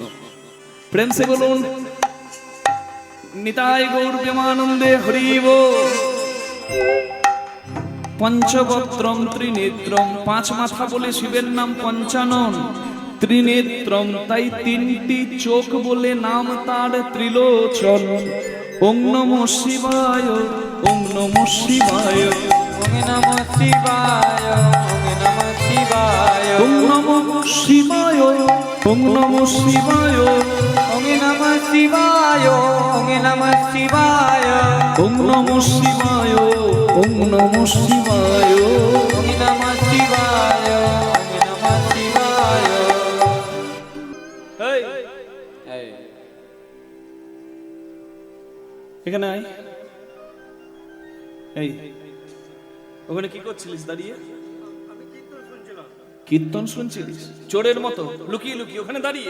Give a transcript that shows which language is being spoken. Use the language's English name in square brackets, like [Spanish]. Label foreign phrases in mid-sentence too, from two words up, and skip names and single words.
[Bangla] প্রেম সে বলুন নিতাই গৌর প্রেমানন্দে হরি বল। [Sanskrit] পঞ্চবক্ত্রম ত্রিনেত্রম, [Bangla] পাঁচ মাথা বলে শিবের নাম পঞ্চানন। ত্রিনেত্রম, তাই তিনটি চোখ বলে নাম তার ত্রিলোচন। [Sanskrit] ওং নমঃ শিবায়, ওং নমঃ শিবায়, ওং নমঃ শিবায়, ওং নমঃ শিবায়, ওং নমঃ শিবায়, ওং নমঃ শিবায়, ওং নমঃ শিবায়, ওং নমঃ শিবায়, ওং নমঃ শিবায়, ওং নমঃ শিবায়, ওং নমঃ শিবায়, ওং নমঃ শিবায়। [Bangla] এই এখানে আয়। এই ওখানে কি করছিলিস দাঁড়িয়ে? কীর্তন শুনছিলিস চোরের মতো লুকিয়ে লুকিয়ে ওখানে দাঁড়িয়ে?